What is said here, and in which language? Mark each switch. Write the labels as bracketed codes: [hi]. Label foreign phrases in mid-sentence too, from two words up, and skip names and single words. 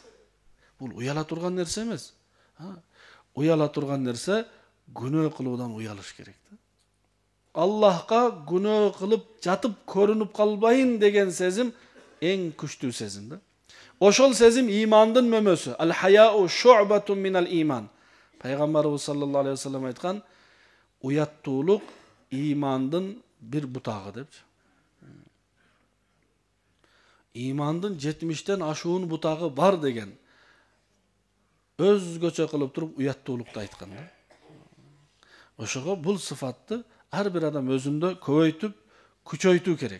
[ky] Бул уяла турган нерсе эмес. Уяла турган нерсе күнөө кылуудан уялыш керек. Аллахка күнөө кылып жатып көрүнүп калбайын деген сезим эң күчтүү сезим да. Ошол сезим имандын мөмөсү. [ar] الحياء شعبة من الإيمان. [ky] Пайгамбарыбыз [ar] صلى الله عليه وسلم [ky] айткан, уяттуулук имандын бир бутагы деп. Имандын 70тен ашуун бутагы бар деген. Өзгөчө кылып туруп уяттуулукту айткан да. Ошого бул сыфатты ар бир адам өзүндө көбөйтүп, күчөйтүү керек.